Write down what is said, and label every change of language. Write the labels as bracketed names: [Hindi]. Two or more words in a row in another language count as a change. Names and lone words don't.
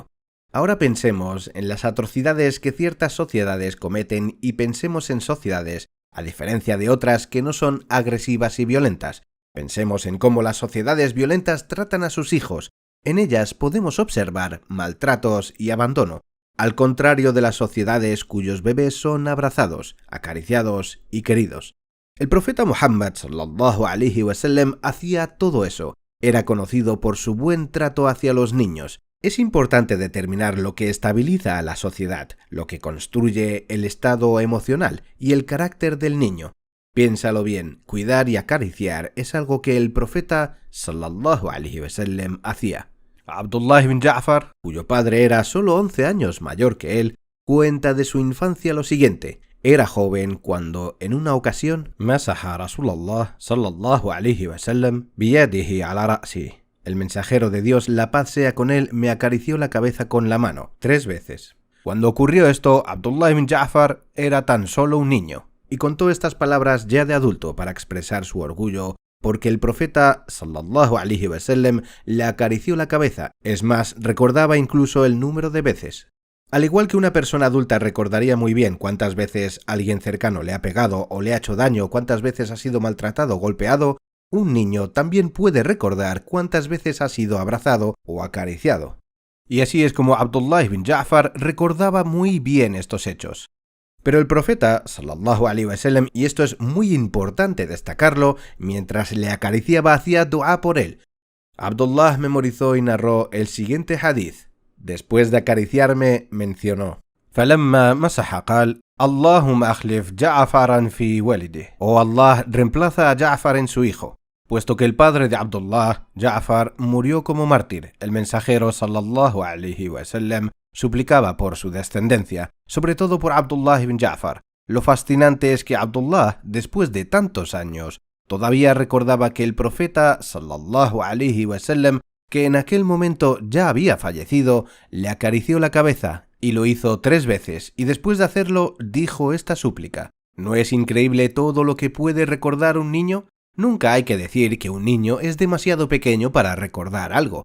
[Spanish] Ahora pensemos en las atrocidades que ciertas sociedades cometen y pensemos en sociedades, a diferencia de otras que no son agresivas y violentas. Pensemos en cómo las sociedades violentas tratan a sus hijos. En ellas podemos observar maltratos y abandono, al contrario de las sociedades cuyos bebés son abrazados, acariciados y queridos. El profeta Muhammad [Arabic] صلى الله عليه وسلم [Spanish] hacía todo eso. Era conocido por su buen trato hacia los niños. Es importante determinar lo que estabiliza a la sociedad, lo que construye el estado emocional y el carácter del niño. Piénsalo bien, cuidar y acariciar es algo que el profeta [Arabic] صلى الله عليه وسلم [Spanish] hacía. Abdullah ibn Ja'far, cuyo padre era solo 11 años mayor que él, cuenta de su infancia lo siguiente. Era joven cuando, en una ocasión, [Arabic] مسح رسول الله صلى الله عليه وسلم بيده على رأسي. [Spanish] El mensajero de Dios, la paz sea con él, me acarició la cabeza con la mano 3 veces. Cuando ocurrió esto, Abdullah ibn Ja'far era tan solo un niño, y contó estas palabras ya de adulto para expresar su orgullo, porque el profeta [Arabic] صلى الله عليه وسلم [Spanish] le acarició la cabeza. Es más, recordaba incluso el número de veces. Al igual que una persona adulta recordaría muy bien cuántas veces alguien cercano le ha pegado o le ha hecho daño, cuántas veces ha sido maltratado o golpeado, un niño también puede recordar cuántas veces ha sido abrazado o acariciado. Y así es como Abdullah ibn Ja'far recordaba muy bien estos hechos. Pero el profeta, [Arabic] صلى الله عليه وسلم, [Spanish] y esto es muy importante destacarlo, mientras le acariciaba hacía dua por él. Abdullah memorizó y narró el siguiente hadith. Después de acariciarme, mencionó: [Arabic] فَلَمَّا مَسَحَ قال: اللهم اخلف جعفرا في ولده. [Spanish] Oh Allah, reemplaza a Ja'far en su hijo. Puesto que el padre de Abdullah, Ja'far, murió como mártir, el mensajero [Arabic] صلى الله عليه وسلم [Spanish] suplicaba por su descendencia, sobre todo por Abdullah ibn Ja'far. Lo fascinante es que Abdullah, después de tantos años, todavía recordaba que el profeta [Arabic] صلى الله عليه وسلم, [Spanish] que en aquel momento ya había fallecido, le acarició la cabeza y lo hizo 3 veces, y después de hacerlo dijo esta súplica. ¿No es increíble todo lo que puede recordar un niño? Nunca hay que decir que un niño es demasiado pequeño para recordar algo.